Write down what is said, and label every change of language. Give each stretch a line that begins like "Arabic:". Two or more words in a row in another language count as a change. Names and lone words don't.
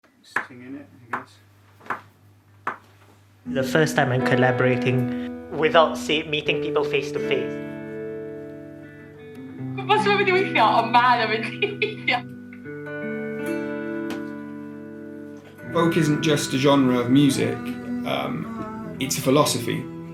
English: thing in it, I guess. The first time I'm collaborating without meeting people face to face.
Welsh: Gwybod sy'n mynd i weithio, ond mae o'n mynd i weithio.
English: Folk isn't just a genre of music, it's a philosophy.